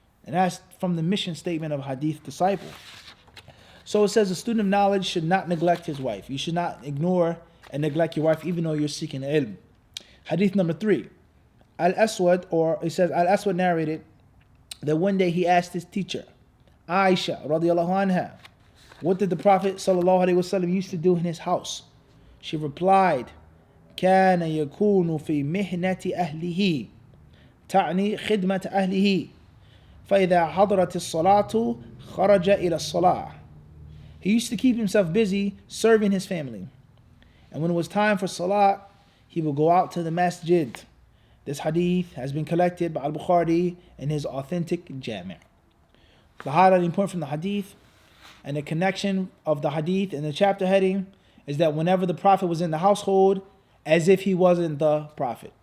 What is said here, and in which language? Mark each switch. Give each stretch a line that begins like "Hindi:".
English: And that's from the mission statement of HadithDisciple. So it says a student of knowledge should not neglect his wife. You should not ignore and neglect your wife even though you're seeking ilm. Hadith number 3. Al-Aswad, or it says Al-Aswad narrated that one day he asked his teacher, Aisha radiallahu anha, what did the Prophet sallallahu alaihi wasallam used to do in his house?
Arabic: She replied, كان يكون في مهنة أهله تعني خدمة أهله فإذا حضرت الصلاة خرج إلى الصلاة.
English: He used to keep himself busy serving his family. And when it was time for salah, he would go out to the masjid. This hadith has been collected by Al-Bukhari in his authentic Jami'. The highlighting point from the hadith and the connection of the hadith and the chapter heading is that whenever the Prophet was in the household, as if he wasn't the Prophet.